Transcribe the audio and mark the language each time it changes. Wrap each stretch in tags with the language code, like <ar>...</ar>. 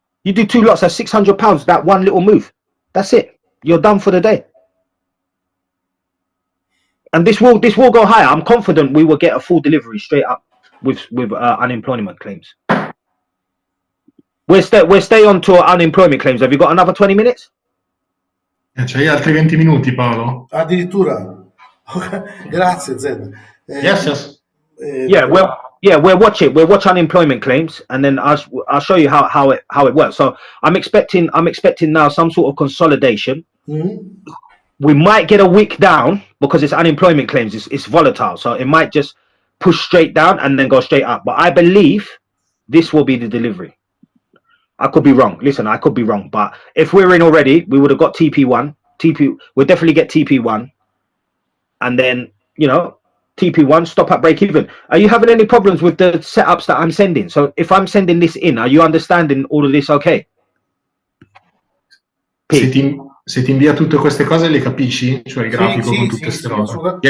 <en>You do 2 lots, that's £600. That one little move, that's it. You're done for the day. And this will go higher. I'm confident we will get a full delivery straight up with unemployment claims. We'll stay on to unemployment claims. Have you got another 20 minutes?</en> <it>C'hai altri 20 minuti, Paolo? Addirittura. Grazie, Zed.</it> <en>Yes. Yeah, we'll watch it. We'll watch unemployment claims, and then I'll show you how it works. So I'm expecting now some sort of consolidation. Mm-hmm. We might get a wick down because it's unemployment claims. It's volatile, so it might just push straight down and then go straight up. But I believe this will be the delivery. I could be wrong. Listen, I could be wrong. But if we're in already, we would have got TP1. We'll definitely get TP1, and then TP1 stop at break even. Are you having any problems with the setups that I'm sending? So if I'm sending this in, are you understanding all of this? Okay.</en> <it>Se ti invia tutte queste cose le capisci? Cioè il grafico con tutte queste robe?</it>